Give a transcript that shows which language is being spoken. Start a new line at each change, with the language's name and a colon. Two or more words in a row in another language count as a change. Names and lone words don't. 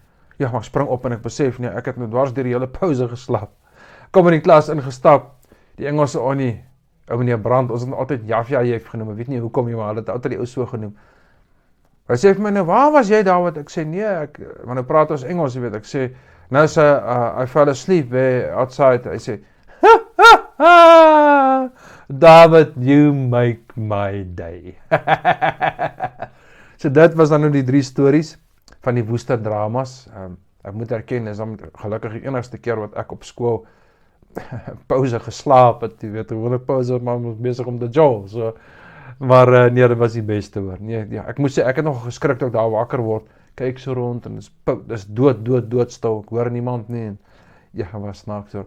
Afrikaans: Ja, maar ek spring op en ek besef nie, ek het nou dwars deur die hele pouse geslaap. Kom in die klas ingestap, die Engelse Onnie, ou meneer Brand, ons het altyd Jafja Jef genoem, ek weet nie hoekom nie, maar hulle het altyd die ou so genoem. Hy sê vir my nou, waar was jy daar, wat ek sê, nee, maar nou praat ons Engels, jy weet, ek sê, nou sê,
English: I fell asleep outside,
Afrikaans: hy sê,
English: David, you make my day.
Afrikaans: So dit was dan nou die 3 stories van die Woester dramas. Ek moet erken, is dan gelukkig die enigste keer wat ek op skool pouse geslaap het, jy weet, gewone pouse, maar ons besig om te jol, so. Maar nee, dit was die beste hoor. Nee, ja, ek moet sê, ek het nog geskrik dat ek daar wakker word, kyk so rond en dis doodstil, ek hoor niemand nie, en ja, was snaaks hoor.